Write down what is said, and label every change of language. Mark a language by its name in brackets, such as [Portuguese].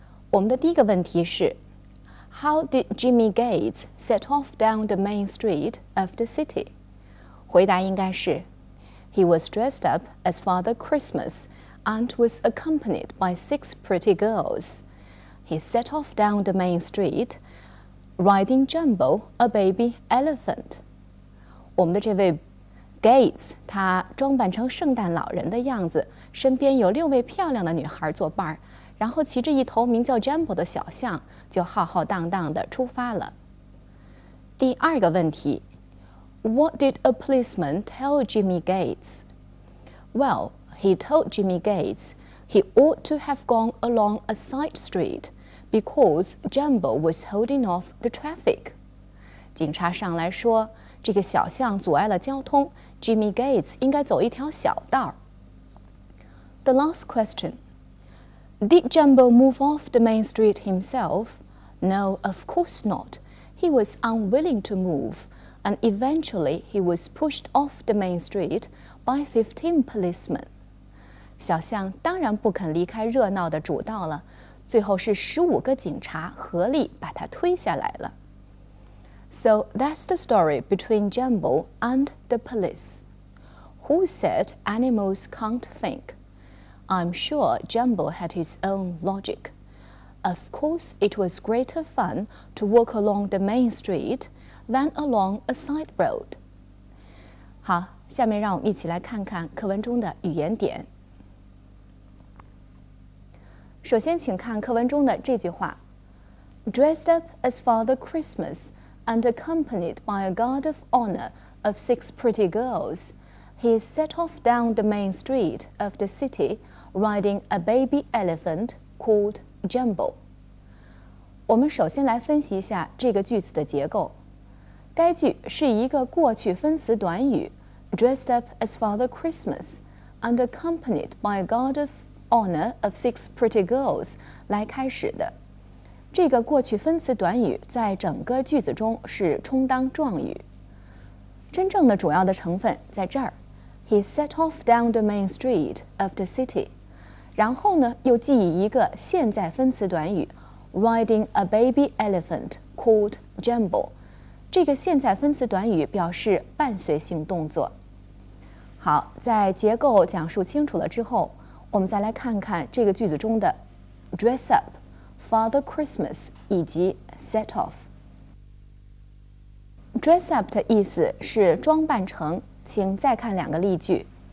[Chinese] 我们的第一个问题是 [English] How did Jimmy Gates set off down the main street of the city? [Chinese] 回答应该是 [English] He was dressed up as Father Christmas and was accompanied by 6 pretty girls. He set off down the main street, riding Jumbo, a baby elephant. [Chinese] 我们的这位 Gates 他装扮成圣诞老人的样子，身边有6位漂亮的女孩作伴，然后骑着一头名叫 Jumbo 的小象，就浩浩荡荡地出发了。第2个问题 [English] What did a policeman tell Jimmy Gates? Well, he told Jimmy Gates he ought to have gone along a side street because Jumbo was holding off the traffic. [Chinese] 警察上来说，这个小象阻碍了交通 Jimmy Gates 应该走一条小道。 [English] The last question. Did Jumbo move off the main street himself? No, of course not. He was unwilling to move, and eventually he was pushed off the main street by 15 policemen. [Chinese] 小象当然不肯离开热闹的主道了，最后是15个警察合力把他推下来了。 [English] So that's the story between Jumbo and the police. Who said animals can't think? I'm sure Jumbo had his own logic. Of course, it was greater fun to walk along the main street than along a side road. [Chinese] 好，下面让我们一起来看看课文中的语言点。首先，请看课文中的这句话 [English] ：Dressed up as Father Christmas and accompanied by a guard of honor of 6 pretty girls, he set off down the main street of the city, riding a baby elephant called Jumbo. [Chinese] 我们首先来分析一下这个句子的结构。该句是以一个过去分词短语 [English] dressed up as Father Christmas and accompanied by a guard of honor of 6 pretty girls [Chinese] 来开始的。这个过去分词短语在整个句子中是充当状语。真正的主要的成分在这儿 [English] ，He set off down the main street of the city。 [Chinese] 然后呢，又记忆一个现在分词短语 [English] riding a baby elephant called Jumbo。 [Chinese] 这个现在分词短语表示伴随性动作。好，在结构讲述清楚了之后，我们再来看看这个句子中的 dress up、Father Christmas 以及 set off。dress up 的意思是装扮成，请再看2个例句。